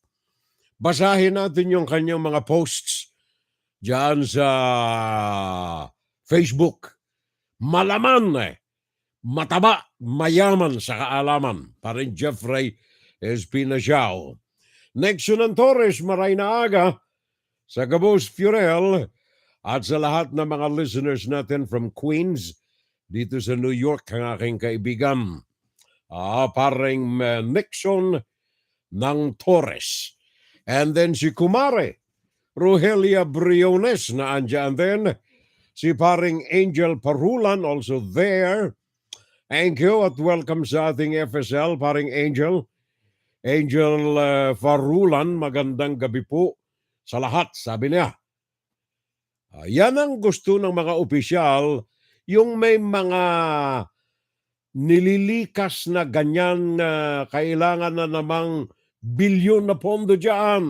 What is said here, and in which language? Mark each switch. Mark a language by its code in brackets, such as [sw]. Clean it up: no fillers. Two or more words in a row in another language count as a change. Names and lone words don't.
[tl] Basahin natin yung kanyang mga posts diyan sa Facebook. Malaman eh. Mataba, mayaman sa kaalaman. Paring Jeffrey Espinasiao. Nixon Torres, [bik] maray na aga [tl] sa Gabos Furel at sa lahat ng mga listeners natin [en] from Queens [tl] dito sa New York, ang aking kaibigan. Paring Nixon ng Torres. And then si Kumare, Rogelia Briones na andyan din. Si paring Angel Parulan [en] also there. [tl] Thank you at welcome sa ating FSL, paring Angel. Angel Parulan, magandang gabi po sa lahat, sabi niya. Yan ang gusto ng mga opisyal, yung may mga nililikas na ganyan kailangan na namang bilyon na pondo dyan.